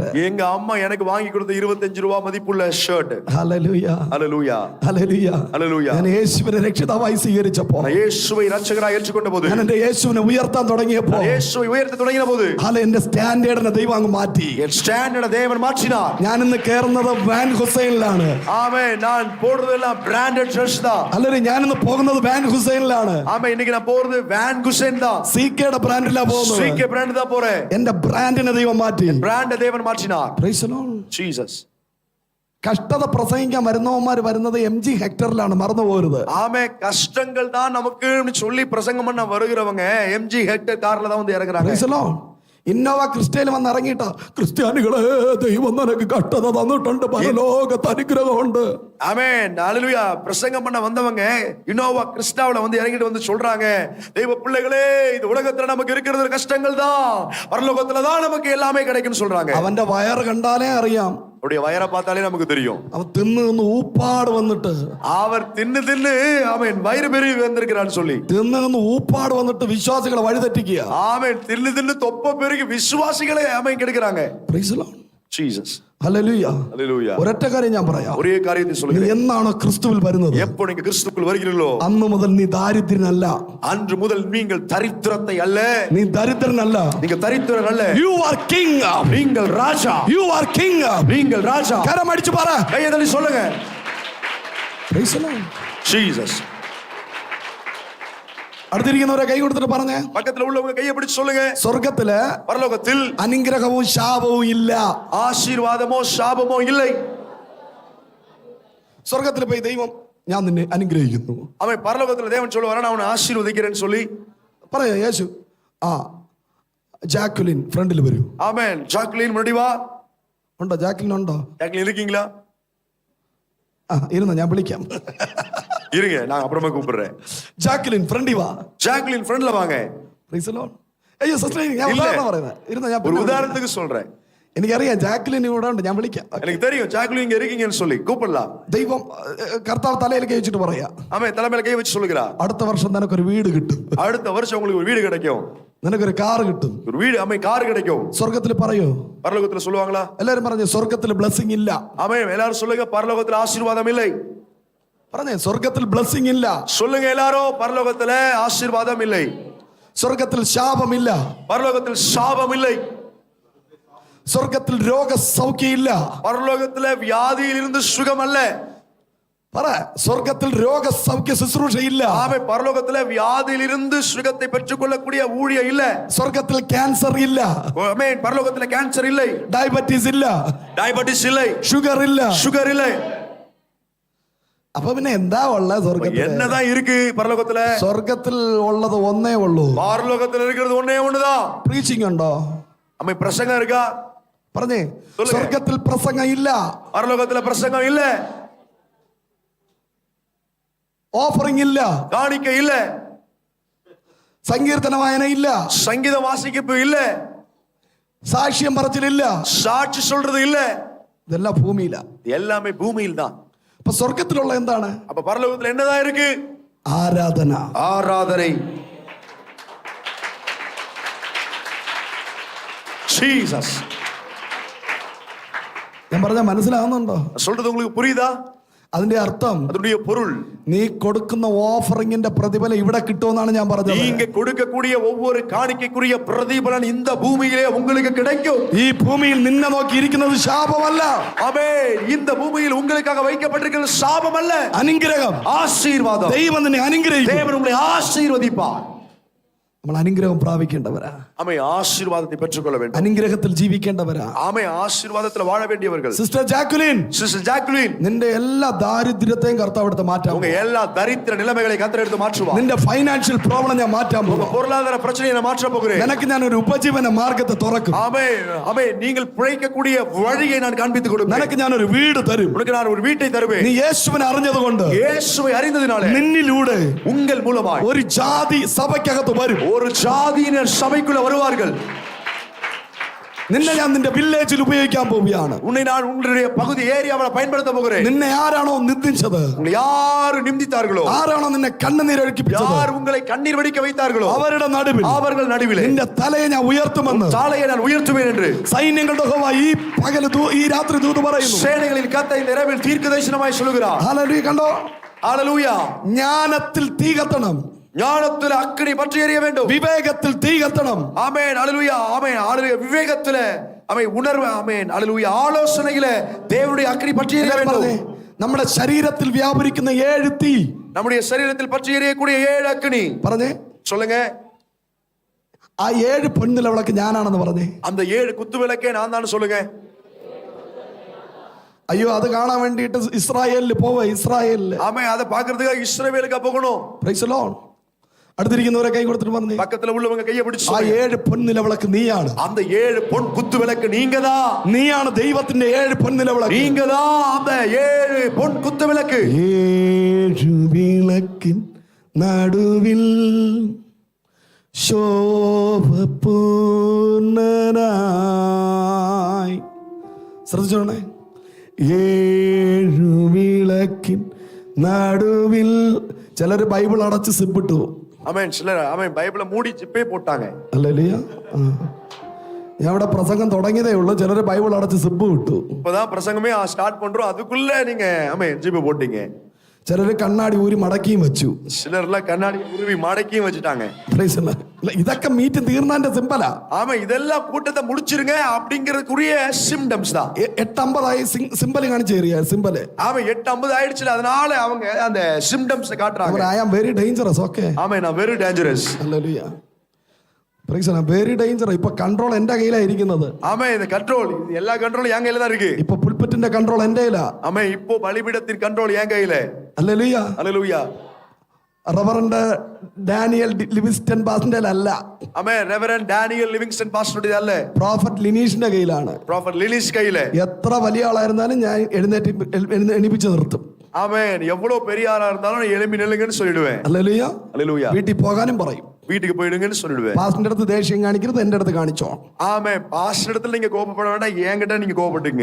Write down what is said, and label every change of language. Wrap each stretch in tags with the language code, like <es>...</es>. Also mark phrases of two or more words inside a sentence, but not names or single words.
<ta>எங்க அம்மா எனக்கு வாங்கி கொடுத்த 25 ரூபாய் மதிப்புள்ள ஷர்ட்.</ta> <ml>ഹല്ലേലൂയ.</ml> <ta>ஹல்லேலூயா.</ta> <ml>ഹല്ലേലൂയ.</ml> <ta>ஹல்லேலூயா.</ta> <ml>ഞാൻ യേശുവിനെ രക്ഷിതാവായി സ്വീകരിച്ചപ്പോൾ,</ml> <ta>நான் இயேசுவை இரட்சகராய் ஏற்றுக்கொண்ட போது,</ta> <ml>ഞാൻ എന്റെ യേശുവിനെ ഉയർത്താൻ തുടങ്ങിയപ്പോൾ,</ml> <ta>இயேசுவை உயர்த்த தொடங்கின போது,</ta> <ml>എന്റെ സ്റ്റാൻഡേർഡിനെ ദൈവം അങ്ങ് മാറ്റി.</ml> <ta>என் ஸ்டாண்டர்ட தேவன் மாற்றினார்.</ta> <ml>ഞാൻ ഇന്ന് കയറുന്നത് വാൻ ഹുസൈനിലാണ്.</ml> <ta>ஆமென். நான் போடுறதெல்லாம்</ta> <en>branded dress</en> <ta>தான்.</ta> <ml>അല്ലെങ്കിൽ ഞാൻ ഇന്ന് പോകുന്നത് വാൻ ഹുസൈനിലാണ്.</ml> <ta>ஆமென். இன்னைக்கு நான் போறது வான் குசேன் தான்.</ta> <ml>സികെയുടെ ബ്രാൻഡിലാ പോകുന്നത്.</ml> <ta>சிகே பிராண்ட் தான் போறேன்.</ta> <ml>എന്റെ ബ്രാൻഡിനെ ദൈവം മാറ്റി.</ml> <ta>பிராண்ட தேவன் மாற்றினார்.</ta> <en>Praise the Lord.</en> <ta>ஜீசஸ்.</ta> <ml>കഷ്ടത പ്രസംഗിക്കാൻ വരുന്നവന്മാർ വരുന്നത് MG ഹെക്ടറിലാണ്, മറന്നു പോകരുത്.</ml> <ta>ஆமே, கஷ்டங்கள் தான் நமக்குன்னு சொல்லி பிரசங்கம் பண்ண வருகிறவங்க MG ஹெக்டர் கார்ல தான் வந்து இறங்குறாங்க.</ta> <en>Praise the Lord.</en> <ml>ഇന്നോവ ക്രിസ്റ്റയിൽ വന്ന് ഇറങ്ങിയിട്ടോ, ക്രിസ്ത്യാനികളെ ദൈവം നിനക്ക് കഷ്ടത തന്നിട്ടുണ്ട്, പരലോകത്ത് അനുഗ്രഹമുണ്ട്.</ml> <ta>ஆமென். ஹல்லேலூயா. பிரசங்கம் பண்ண வந்தவங்க இனோவா கிறிஸ்டாவுல வந்து இறங்கிட்டு வந்து சொல்றாங்க, தெய்வ பிள்ளைகளே, இந்த உலகத்துல நமக்கு இருக்கிறது கஷ்டங்கள் தான், பரலோகத்துல தான் நமக்கு எல்லாமே கிடைக்கும்னு சொல்றாங்க.</ta> <ml>അവന്റെ വയറ് കണ്ടാലേ അറിയാം.</ml> <ta>அவருடைய வயரை பார்த்தாலே நமக்கு தெரியும்.</ta> <ml>അവൻ തിന്ന് നിന്ന് ഊപ്പാട് വന്നിട്ട്,</ml> <ta>அவர் தின்னு தின்னு ஆமென் வயிறு பெருகி வந்திருக்கிறான்னு சொல்லி,</ta> <ml>തിന്ന് നിന്ന് ഊപ്പാട് വന്നിട്ട് വിശ്വാസികളെ വഴിതെറ്റിക്കുക.</ml> <ta>ஆமென். தின்னு தின்னு தொப்ப பெருகி விசுவாசிகளை ஆமென் கெடுக்கிறாங்க.</ta> <en>Praise the Lord.</en> <ta>ஜீசஸ்.</ta> <ml>ഹല്ലേലൂയ.</ml> <ta>ஹல்லேலூயா.</ta> <ml>ഒരൊറ്റ കാര്യം ഞാൻ പറയാം.</ml> <ta>ஒரே காரியத்தை</ta> <ml>നീ</ml> <ta>சொல்லுகிறேன்.</ta> <ml>എന്നാണോ ക്രിസ്തുവിൽ വരുന്നത്,</ml> <ta>எப்போ நீங்க கிறிஸ்துக்குள் வருகிறீர்களோ</ta> <ml>അന്ന് മുതൽ നീ ദാരിദ്ര്യനല്ല.</ml> <ta>அன்று முதல் நீங்கள் தரித்திரத்தை அல்ல,</ta> <ml>നീ ദരിദ്രനല്ല.</ml> <ta>நீங்க தரித்திரன் அல்ல,</ta> <en>You are king.</en> <ta>நீங்கள் ராஜா.</ta> <en>You are king.</en> <ta>நீங்கள் ராஜா.</ta> <ml>കരം അടിച്ചു പറ.</ml> <ta>கையை தள்ளி சொல்லுங்க.</ta> <en>Praise the Lord.</en> <ta>ஜீசஸ்.</ta> <ml>അടുത്തിരിക്കുന്നവരെ കൈ കൊടുത്തിട്ട് പറഞ്ഞേ,</ml> <ta>பக்கத்துல உள்ளவங்க கையை பிடிச்சு சொல்லுங்க.</ta> <ml>സ്വർഗത്തില്</ml> <ta>பரலோகத்தில்</ta> <ml>അനുഗ്രഹവും ശാപവും ഇല്ല.</ml> <ta>ஆசீர்வாதமோ சாபமோ இல்லை.</ta> <ml>സ്വർഗത്തിൽ പോയി ദൈവം ഞാൻ നിന്നെ അനുഗ്രഹിക്കുന്നു.</ml> <ta>அவன் பரலோகத்துல தேவன் சொல்லுவாரா, நான் அவனை ஆசீர்வதிக்கிறேன்னு சொல்லி</ta> <ml>പറയാ യേശു. ജാക്കുലിൻ ഫ്രണ്ടിൽ വരൂ.</ml> <ta>ஆமென். ஜாக்லின் முன்னாடி வா.</ta> <ml>ഉണ്ടോ? ജാക്കുലിൻ ഉണ്ടോ?</ml> <ta>ஜாக்லின் இருக்கீங்களா?</ta> <ml>ഇരുന്ന ഞാൻ വിളിക്കാം.</ml> <ta>இருங்க, நான் அப்புறமா கூப்பிடுறேன்.</ta> <ml>ജാക്കുലിൻ ഫ്രണ്ടിൽ വാ.</ml> <ta>ஜாக்லின் ஃப்ரண்ட்ல வாங்க.</ta> <en>Praise the Lord.</en> <ml>അയ്യോ സിസ്റ്റർ, ഞാൻ</ml> <ta>இல்ல.</ta> <ml>ഉദാഹരണം പറയുന്നത്. ഇരുന്ന ഞാൻ</ml> <ta>ஒரு உதாரணத்துக்கு சொல்றேன்.</ta> <ml>എനിക്കറിയാം ജാക്കുലിൻ ഇവിടെ ഉണ്ട്, ഞാൻ വിളിക്കാം.</ml> <ta>எனக்கு தெரியும் ஜாக்லின் இங்க இருக்கீங்கன்னு சொல்லி கூப்பிடலாம்.</ta> <ml>ദൈവം കർത്താവ് തലയിൽ കൈ വെച്ചിട്ട് പറയാ,</ml> <ta>ஆமென். தலைமையில கை வச்சு சொல்லுகிறா,</ta> <ml>അടുത്ത വർഷം നിനക്കൊരു വീട് കിട്ടും,</ml> <ta>அடுத்த வருஷம் உங்களுக்கு ஒரு வீடு கிடைக்கும்,</ta> <ml>നിനക്കൊരു കാർ കിട്ടും.</ml> <ta>ஒரு வீடு ஆமென் கார் கிடைக்கும்.</ta> <ml>സ്വർഗത്തിൽ പറയോ?</ml> <ta>பரலோகத்துல சொல்லுவாங்களா?</ta> <ml>എല്ലാരും പറഞ്ഞു സ്വർഗത്തിൽ ബ്ലെസ്സിംഗ് ഇല്ല.</ml> <ta>ஆமென். எல்லாரும் சொல்லுங்க, பரலோகத்துல ஆசீர்வாதம் இல்லை.</ta> <ml>പറഞ്ഞേ, സ്വർഗത്തിൽ ബ്ലെസ്സിംഗ് ഇല്ല.</ml> <ta>சொல்லுங்க எல்லாரும், பரலோகத்துல ஆசீர்வாதம் இல்லை.</ta> <ml>സ്വർഗത്തിൽ ശാപമില്ല.</ml> <ta>பரலோகத்தில் சாபம் இல்லை.</ta> <ml>സ്വർഗത്തിൽ രോഗസൗഖ്യം ഇല്ല.</ml> <ta>பரலோகத்துல வியாதியில் இருந்து சுகம் அல்ல.</ta> <ml>പറ. സ്വർഗത്തിൽ രോഗസൗഖ്യ ശുശ്രൂഷ ഇല്ല.</ml> <ta>ஆமே பரலோகத்துல வியாதியிலிருந்து சுகத்தை பெற்றுக்கொள்ளக்கூடிய ஊழியம் இல்ல.</ta> <ml>സ്വർഗത്തിൽ ക്യാൻസർ ഇല്ല.</ml> <ta>ஆமென். பரலோகத்துல கேன்சர் இல்லை,</ta> <ml>ഡയബറ്റീസ് ഇല്ല,</ml> <ta>டயபெட்டிஸ் இல்லை,</ta> <ml>ഷുഗർ ഇല്ല.</ml> <ta>சுகர் இல்லை.</ta> <ml>അപ്പൊ പിന്നെ എന്താ ഉള്ള സ്വർഗത്തിൽ?</ml> <ta>என்னதான் இருக்கு பரலோகத்துல?</ta> <ml>സ്വർഗത്തിൽ ഉള്ളത് ഒന്നേ ഉള്ളൂ.</ml> <ta>பரலோகத்துல இருக்கிறது ஒண்ணே ஒண்ணுதான்.</ta> <ml>പ്രീച്ചിങ് ഉണ്ടോ?</ml> <ta>ஆமே. பிரசங்கம் இருக்கா?</ta> <ml>പറഞ്ഞേ. സ്വർഗത്തിൽ പ്രസംഗം ഇല്ല,</ml> <ta>பரலோகத்துல பிரசங்கம் இல்ல,</ta> <ml>ഓഫറിംഗ് ഇല്ല,</ml> <ta>காணிக்கை இல்ல,</ta> <ml>സങ്കീർത്തന വായന ഇല്ല,</ml> <ta>சங்கீத வாசிப்பு இல்ல,</ta> <ml>സാക്ഷ്യം പറച്ചിലില്ല,</ml> <ta>சாட்சி சொல்றது இல்ல.</ta> <ml>ഇതെല്ലാം ഭൂമിയില.</ml> <ta>எல்லாமே பூமியில் தான்.</ta> <ml>അപ്പൊ സ്വർഗത്തിലുള്ള എന്താണ്?</ml> <ta>அப்ப பரலோகத்துல என்னதான் இருக்கு?</ta> <ml>ആരാധന,</ml> <ta>ஆராதனை. ஜீசஸ்.</ta> <ml>ഞാൻ പറഞ്ഞ മനസ്സിലാവുന്നുണ്ടോ?</ml> <ta>சொல்றது உங்களுக்கு புரியுதா?</ta> <ml>അതിന്റെ അർത്ഥം</ml> <ta>அதனுடைய பொருள்,</ta> <ml>നീ കൊടുക്കുന്ന ഓഫറിംഗിന്റെ പ്രതിഫലം ഇവിടെ കിട്ടുമെന്നാണ് ഞാൻ പറഞ്ഞത്.</ml> <ta>நீங்க கொடுக்கக்கூடிய ஒவ்வொரு காணிக்கைக்குரிய பிரதிபலன் இந்த பூமியிலே உங்களுக்கு கிடைக்கும்.</ta> <ml>ഈ ഭൂമിയിൽ നിന്നെ നോക്കി ഇരിക്കുന്നത് ശാപമല്ല.</ml> <ta>ஆமென். இந்த பூமியில் உங்களுக்காக வைக்கப்பட்டிருக்கிறது சாபம் அல்ல,</ta> <ml>അനുഗ്രഹം,</ml> <ta>ஆசீர்வாதம்.</ta> <ml>ദൈവം നിന്നെ അനുഗ്രഹിക്കും.</ml> <ta>தேவன் உங்களை ஆசீர்வதிப்பார்.</ta> <ml>നമ്മൾ അനുഗ്രഹം പ്രാപിക്കേണ്ടവരാ.</ml> <ta>ஆமென். ஆசீர்வாதத்தை பெற்றுக்கொள்ள வேண்டும்.</ta> <ml>അനുഗ്രഹത്തിൽ ജീവിക്കേണ്ടവരാ.</ml> <ta>ஆமென். ஆசீர்வாதத்துல வாழ வேண்டியவர்கள்.</ta> <ml>സിസ്റ്റർ ജാക്കുലിൻ,</ml> <ta>சிஸ்டர் ஜாக்குலின்,</ta> <ml>നിന്റെ എല്ലാ ദാരിദ്ര്യത്തെയും കർത്താവ് എടുത്ത് മാറ്റാം.</ml> <ta>உங்க எல்லா தரித்திர நிலைமைகளை கர்த்தர் எடுத்து மாற்றுவார்.</ta> <ml>നിന്റെ</ml> <en>financial problem</en> <ml>ഞാൻ മാറ്റാൻ</ml> <ta>உங்க</ta> <ml>പോകും.</ml> <ta>பொருளாதார பிரச்சனையை நான் மாற்ற போகிறேன்.</ta> <ml>നിനക്ക് ഞാൻ ഒരു ഉപജീവന മാർഗത്തെ തുറക്കും.</ml> <ta>ஆமென். ஆமென். நீங்கள் பிழைக்கக்கூடிய வழியை நான் காண்பித்து கொடுப்பேன்.</ta> <ml>നിനക്ക് ഞാൻ ഒരു വീട് തരും.</ml> <ta>உனக்கு நான் ஒரு வீட்டை தருவேன்.</ta> <ml>നീ യേശുവിനെ അറിഞ്ഞതുകൊണ്ട്</ml> <ta>இயேசுவை அறிந்ததினாலே</ta> <ml>നിന്നിലൂടെ</ml> <ta>உங்கள் மூலமாய்</ta> <ml>ഒരു ജാതി സഭയ്ക്കകത്ത് വരും.</ml> <ta>ஒரு ஜாதியினர் சபைக்குள்ள வருவார்கள்.</ta> <ml>നിന്നെ ഞാൻ നിന്റെ വില്ലേജിൽ ഉപയോഗിക്കാൻ പോവുകയാണ്.</ml> <ta>உன்னை நான் உங்களுடைய பகுதி ஏரியாவை பயன்படுத்த போகிறேன்.</ta> <ml>നിന്നെ ആരാണോ നിന്ദിച്ചത്,</ml> <ta>உங்களை யார் நிந்தித்தார்களோ,</ta> <ml>ആരാണോ നിന്നെ കണ്ണുനീരൊഴുക്കിപ്പിച്ചത്,</ml> <ta>யார் உங்களை கண்ணீர் வடிக்க வைத்தார்களோ,</ta> <ml>അവരുടെ നടുവിൽ</ml> <ta>அவர்கள் நடுவிலே</ta> <ml>നിന്റെ തലയെ ഞാൻ ഉയർത്തുമെന്ന്</ml> <ta>சாலையை நான் உயர்த்துவேன் என்று</ta> <ml>സൈന്യങ്ങളുടെ യഹോവ ഈ രാത്രി ദൂത് പറയുന്നു.</ml> <ta>சேனைகளின் கர்த்தர் இந்த இரவில் தீர்க்கதரிசனமாய் சொல்லுகிறார்.</ta> <ml>ഹല്ലേലൂയ. കണ്ടോ?</ml> <ta>ஹalleluya.</ta> <ml>ജ്ഞാനത്തിൽ തീ കത്തണം,</ml> <ta>ஞானத்தில் அக்கினி பற்றி எரிய வேண்டும்.</ta> <ml>വിവേകത്തിൽ തീ കത്തണം.</ml> <ta>ஆமென். ஹalleluya. ஆமென். ஹalleluya. விவேகத்திலே ஆமென், உணர்வு. ஆமென். ஹalleluya. ஆலோசனையிலே தேவனுடைய அக்கினி பற்றி எரிய வேண்டும்.</ta> <ml>നമ്മുടെ ശരീരത്തിൽ വ്യാപരിക്കുന്ന 7 തീ,</ml> <ta>நம்முடைய சரீரத்தில் பற்றி எரியக்கூடிய 7 அக்கினி.</ta> <ml>പറഞ്ഞേ.</ml> <ta>சொல்லுங்க.</ta> <ml>ആ 7 പൊൻനിലവിളക്ക് ഞാനാണെന്ന് പറഞ്ഞേ.</ml> <ta>அந்த 7 குத்து விளக்கே நான் தான் சொல்லுங்க.</ta> <ml>അയ്യോ, അത് കാണാൻ വേണ്ടിയിട്ട് ഇസ്രായേലിൽ പോവാ. ഇസ്രായേലിൽ</ml> <ta>ஆமென். அதை பார்க்கிறதுக்காக இஸ்ரவேலுக்கு போகணும்.</ta> <en>Praise the Lord.</en> <ml>അടുത്തിരിക്കുന്നവരെ കൈ കൊടുത്തിട്ട് പറഞ്ഞേ,</ml> <ta>பக்கத்துல உள்ளவங்க கையை பிடிச்சு</ta> <ml>ആ 7 പൊൻനിലവിളക്ക് നീയാണ്.</ml> <ta>அந்த 7 பொன் குத்து விளக்கு நீங்கதான்.</ta> <ml>നീയാണ് ദൈവത്തിന്റെ 7 പൊൻനിലവിളക്ക്.</ml> <ta>நீங்கதான் அந்த 7 பொன் குத்து விளக்கு.</ta> <ml>7 വിളക്കിൻ നടുവിൽ ശോഭപൂർണനായി. ശ്രദ്ധിച്ചോണേ. 7 വിളക്കിൻ നടുവിൽ. ചിലര് ബൈബിൾ അടച്ച് സിബിട്ടു.</ml> <ta>ஆமென். சிலர் ஆமென் பைபிளை மூடி ஜிப்பே போட்டாங்க.</ta> <ml>അല്ലേലൂയ. ഞാൻ ഇവിടെ പ്രസംഗം തുടങ്ങിയതേ ഉള്ളൂ. ചിലര് ബൈബിൾ അടച്ച് സിബ് വിട്ടു.</ml> <ta>இப்பதான் பிரசங்கமே ஸ்டார்ட் பண்றோம், அதுக்குள்ள நீங்க ஆமென் ஜிப்பே போட்டீங்க.</ta> <ml>ചിലര് കണ്ണാടി ഊരി മടക്കിയും വെച്ചു.</ml> <ta>சிலர்லாம் கண்ணாடி உருவி மடக்கியும் வச்சுட்டாங்க.</ta> <ml>ഇതൊക്കെ മീറ്റ് തീർന്നതിന്റെ സിമ്പലാ.</ml> <ta>ஆமா, இதெல்லாம் கூட்டத்தை முடிச்சிருங்க அப்படிங்கறதுக்குரிய சிம்டம்ஸ் தான்.</ta> <ml>8:50 സിമ്പല് കാണിച്ചു തരിക. സിമ്പല്.</ml> <ta>ஆமா, 8:50 ஆயிடுச்சுல, அதனால அவங்க அந்த சிம்டம்ஸ் காட்டுறாங்க.</ta> <en>I am very dangerous. ഓക്കെ.</en> <ta>ஆமா, நான்</ta> <en>very dangerous. ഹല്ലേലൂയ. Praise the very danger.</en> <ml>ഇപ്പൊ കൺട്രോൾ എന്റെ കയ്യിലായിരിക്കുന്നത്.</ml> <ta>ஆமா, இந்த கண்ட்ரோல், எல்லா கண்ட்ரோலும் என் கையில தான் இருக்கு.</ta> <ml>ഇപ്പൊ പുൽപ്പറ്റിന്റെ കൺട്രോൾ എന്റെ കയ്യിലാ.</ml> <ta>ஆமா, இப்போ பலிபீடத்தின் கண்ட்ரோல் என் கையில.</ta> <ml>ഹല്ലേലൂയ.</ml> <ta>ஹalleluya.</ta> <ml>റവറന്റ് ഡാനിയൽ ലിവിങ്സ്റ്റൺ പാസ്റ്ററിന്റെ അല്ല.</ml> <ta>ஆமா, ரெவரண்ட் டேனியல் லிவிங்ஸ்டன் பாஸ்டருடைய அல்ல,</ta> <ml>പ്രോഫറ്റ് ലിനീഷിന്റെ കയ്യിലാണ്.</ml> <ta>ப்ராஃபட் லிலிஸ் கையில.</ta> <ml>എത്ര വലിയ ആളായിരുന്നാലും ഞാൻ എണീപ്പിച്ച് നിർത്തും.</ml> <ta>ஆமென். எவ்வளவு பெரிய ஆளா இருந்தாலும் எழும்பி நில்லுங்கன்னு சொல்லிடுவேன்.</ta> <ml>ഹല്ലേലൂയ.</ml> <ta>ஹalleluya.</ta> <ml>വീട്ടിൽ പോകാനും പറയും.</ml> <ta>வீட்டுக்கு போயிடுங்கன்னு சொல்லிடுவேன்.</ta> <ml>പാസ്റ്ററിന്റെ അടുത്ത് ദേഷ്യം കാണിക്കരുത്, എന്റെ അടുത്ത് കാണിച്ചോ.</ml> <ta>ஆமென். பாஸ்டர் இடத்துல நீங்க கோபப்பட வேண்டாம், என்கிட்ட நீங்க கோபப்பட்டுங்க.</ta>